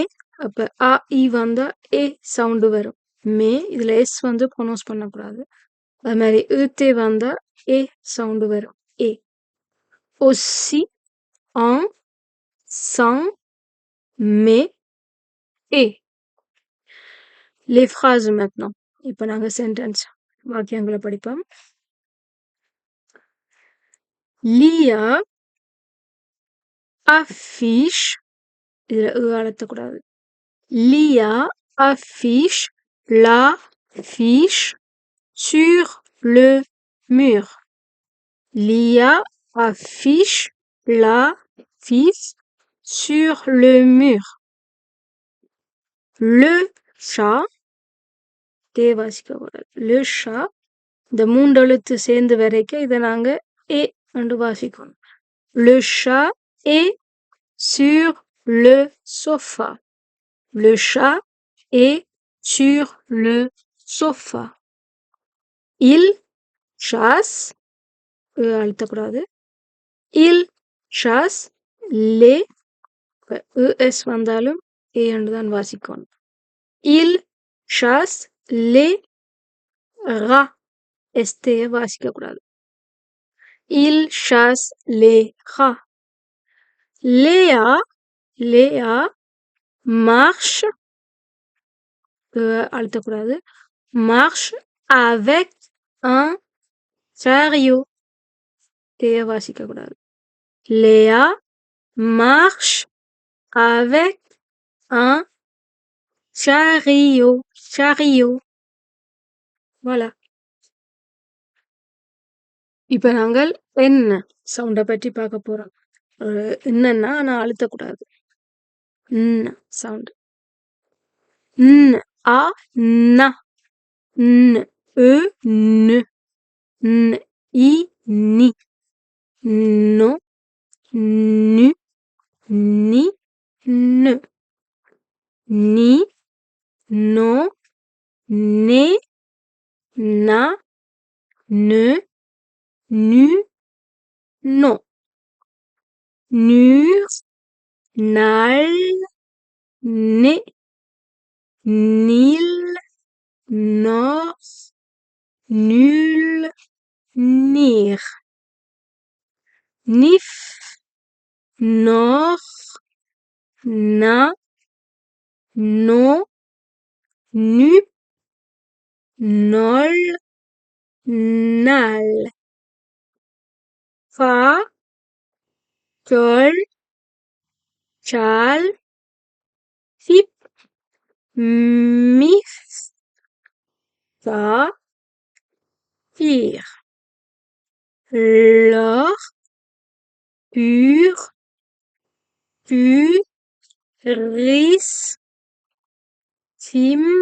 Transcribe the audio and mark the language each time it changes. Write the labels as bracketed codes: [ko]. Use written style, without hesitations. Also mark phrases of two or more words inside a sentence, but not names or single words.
[ta] அப்போ அ இ வந்தா ஏ சவுண்டு வரும். மே. இதில் எஸ் வந்து ப்ரொனவுன்ஸ் பண்ணக்கூடாது. அது மாதிரி ஈத்தே வந்தா ஏ சவுண்டு வரும். ஏ. ஒசி. ஆங். சாங். மே. ஏ. [fr] Les phrases maintenant. [ta] இப்போ நாங்கள் சென்டென்ஸ் வாக்கியங்களை படிப்போம். லியா affiche, இதில் அழுத்தக்கூடாது. [fr] லியா affiche la fiche sur le mur. Lia affiche la fiche sur le mur. Le chat, le chat, [ta] இந்த மூன்று எழுத்து சேர்ந்து வரைக்கும் இதை நாங்க ஏ என்று வாசிக்கணும். [fr] Le chat est sur le sofa. Le chat est sur le sofa. Il chasse, அழுத்தக்கூடாது. Il chasse les, [ta] es வந்தாலும் ஏ என்று தான் வாசிக்கணும். [fr] Il chasse les rats. [ta] எஸ்தேய வாசிக்கக்கூடாது. [fr] Il chasse les rats. Léa marche, அழுத்தக்கூடாது, marche avec un chariot. [ta] தேய வாசிக்கக்கூடாது. [fr] Léa marche avec un chariot. Voilà. [ta] இப்ப நாங்கள் என்ன சவுண்ட பற்றி பார்க்க போறோம். என்னன்னா ஆனா அழுத்தக்கூடாது. சவுண்ட். ன் ஆ ந ன் உ நு ன் இ நி நோ நு நி நு நீ நோ நே நா நு நு நோ nur nal né nil nor nul nir nif nor na no nu nol nal fa col chal fip mif fa fir lor pur pu ris tim